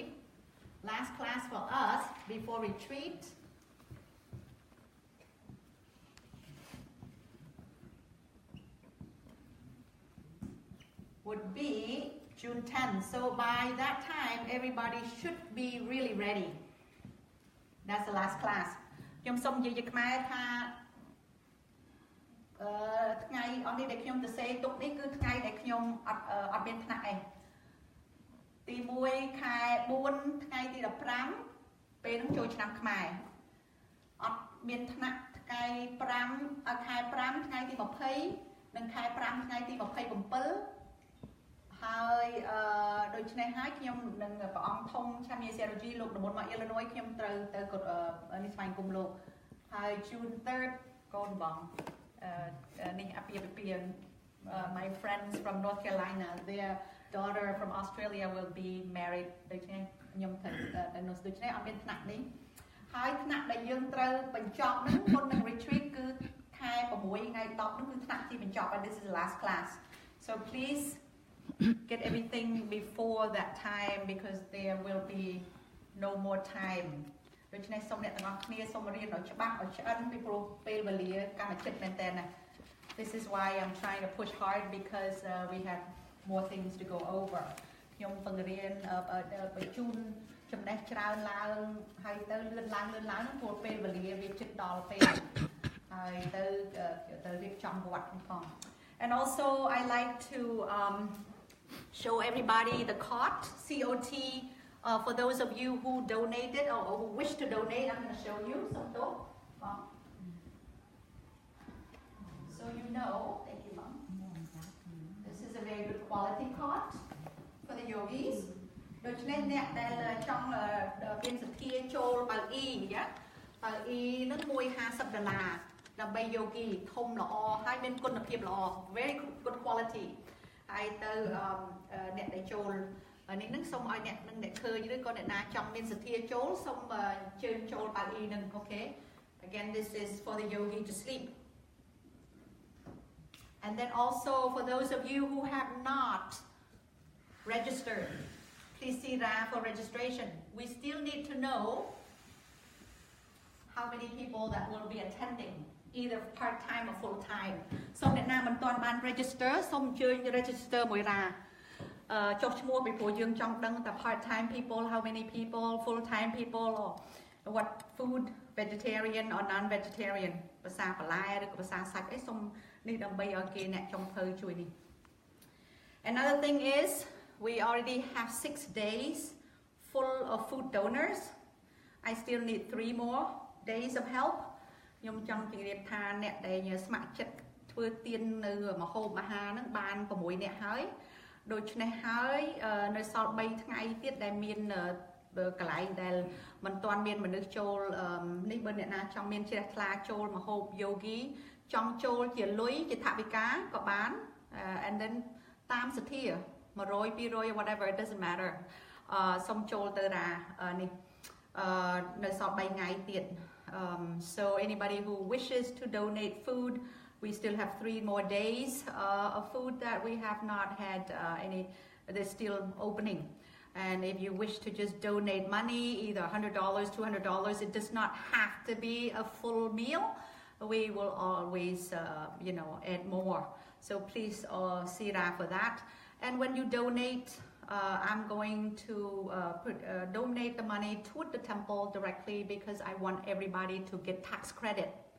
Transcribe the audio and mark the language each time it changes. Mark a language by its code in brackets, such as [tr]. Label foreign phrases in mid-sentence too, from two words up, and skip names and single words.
[en] Last class for us before retreat would be June 10th. So by that time, everybody should be really ready. That's the last class. [km] ខ្ញុំសូមនិយាយខ្មែរថាថ្ងៃអស់នេះដែលខ្ញុំទៅសេទុកនេះគឺថ្ងៃដែលខ្ញុំអត់មានថ្នាក់ឯងទី1ខែ4ថ្ងៃទី15ពេលហ្នឹងចូលឆ្នាំខ្មែរអត់មានថ្នាក់ថ្ងៃ5ខែ5ថ្ងៃទី20និងខែ5ថ្ងៃទី 27ហើយដូច្នេះហើយខ្ញុំនឹងព្រះអង្គធំឆាមីសេរ៉ូជីលោកតំបន់មក Illinois ខ្ញុំត្រូវទៅនេះស្វែងគុំ លោកហើយ June 3rd កូនបងនេះអាពាហ៍ពិពាហ៍ [en] my friends from North Carolina, their daughter from Australia will be married [km] ដូច្នេះខ្ញុំទៅនោះដូច្នេះអត់មានថ្នាក់នេះហើយថ្នាក់ដែលយើងត្រូវបញ្ចប់ហ្នឹងមុននឹង retreat គឺខែ6ថ្ងៃ10ហ្នឹងគឺថ្នាក់ទីបញ្ចប់ [en] and this is the last class, so please get everything before that time because there will be no more time. [km] ដូច្នេះសូមអ្នកទាំងអស់គ្នាសូមរៀនឲ្យច្បាស់ឲ្យឆ្អិនពីព្រោះពេលវេលាកាន់តែជិតមែនតើណា [en] This is why I'm trying to push hard because we have more things to go over. [km] ខ្ញុំបង្រៀនបញ្ជូនចំណេះច្រើនឡើងហើយទៅលឿនឡើងព្រោះពេលវេលាវាជិតដល់ពេលហើយទៅរៀបចំវត្តផង And also I like to show everybody the COT, COT. [en] For those of you who donated or who wish to donate, I'm going to show you some dough. So you know, thank you, Mom. This is a very good quality cot for the yogis. [km] ដូច្នេះអ្នកដែលចង់មានសទ្ធាចូលបាល់អ៊ីយ៉ាបាល់អ៊ីនឹង$150ដើម្បី yogi ធំល្អ ហើយមានគុណភាពល្អ [en] very good quality [km] ហើយទៅអ្នកដែលចូលនេះនឹងសូមឲ្យអ្នកនឹងអ្នកឃើញឬក៏អ្នកណាចង់មានសទ្ធាចូលសូមជើញចូលបាល់អ៊ីនឹងអូខេ [en] again this is for the yogi to sleep and then also for those of you who have not registered please see that for registration we still need to know how many people that will be attending either part-time or full-time [km] សូមអ្នកណាមិនទាន់បាន register សូមអញ្ជើញ register មួយរាចុះឈ្មោះពីព្រោះយើងចង់ដឹងតែ [en] part-time people how many people full-time people or what food vegetarian or non-vegetarian [km] ភាសាបន្លែឬក៏ភាសាសាច់អីសូមនេះដើម្បីឲ្យគេអ្នកចុងភៅជួយនេះ [en] Another thing is we already have 6 days full of food donors I still need 3 more days of help [km] ខ្ញុំចង់ជម្រាបថា អ្នកដែលស្ម័គ្រចិត្តធ្វើទាននៅមហូបអាហារហ្នឹងបាន6នាក់ហើយដូច្នេះហើយនៅសល់3ថ្ងៃទៀតដែលមានកន្លែងដែលមិនទាន់មានមនុស្សចូលនេះបើអ្នកណាចង់មានជ្រះថ្លាចូលមហូប yogi ចង់ចូលជាលុយជាថវិកាក៏បាន [en] and then [km] តាមសទ្ធា100 200 [en] whatever it doesn't matter [km] សូមចូលទៅរានេះនៅសល់3ថ្ងៃទៀត [en] so anybody who wishes to donate food we still have 3 more days of food that we have not had any they're still opening and if you wish to just donate money either $100 $200 it does not have to be a full meal we will always add more so please see that for that and when you donate I'm going to donate the money to the temple directly because I want everybody to get tax credit.